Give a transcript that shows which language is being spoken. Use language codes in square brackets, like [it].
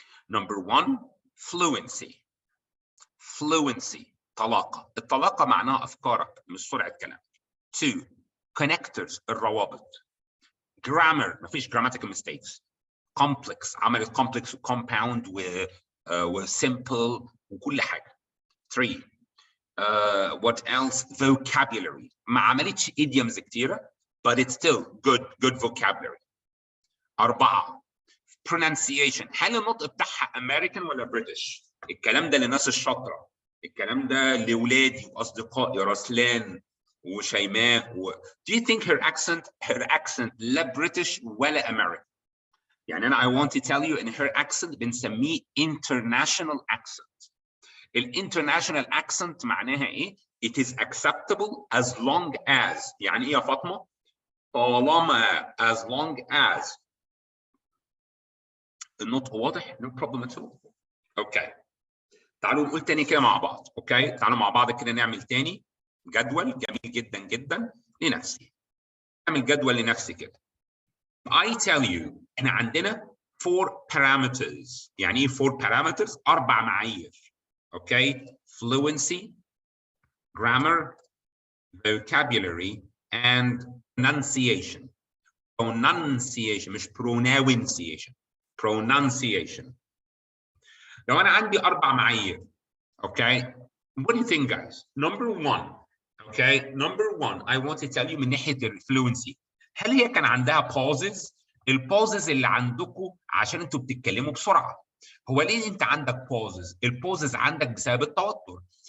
[en] Number 1 fluency. fluency طلاقه. [ar] الطلاقه معناها افكارك مش سرعه كلام. [en] 2 connectors الروابط. grammar مفيش grammatical mistakes. [ar] complex عملت complex و compound و simple وكل حاجه. [en] 3 what else vocabulary ما عملتش idioms كتيره but it's still good vocabulary. [ar] 4 pronunciation هل النطق بتاعها American ولا British؟ الكلام ده للناس الشاطره، الكلام ده لاولادي واصدقائي رسلان وشيماء Do you think her accent لا British ولا American؟ يعني أنا I want to tell you إن her accent بنسميه international accent. الانترناشونال accent معناها إيه؟ It is acceptable as long as يعني إيه يا فاطمة؟ طالما as long as النطق واضح no problem at all. أوكي. تعالوا نقول تاني كده مع بعض، أوكي؟ تعالوا مع بعض كده نعمل تاني جدول جميل جدا جدا لنفسي. أعمل جدول لنفسي كده. [en] I tell you إحنا عندنا 4 parameters. [ar] يعني إيه 4 parameters؟ 4 معايير. [en] Okay? fluency, grammar, vocabulary, and pronunciation. pronunciation مش pronunciation. pronunciation. لو أنا عندي 4 معايير، okay? What do you think, guys? Number 1. Okay, number 1 I want to tell you من ناحية الفلوينسي. [ar] هل هي كان عندها pauses؟ البوزز اللي عندكم عشان انتوا بتتكلموا بسرعه. هو ليه انت عندك pauses؟ البوزز عندك بسبب التوتر.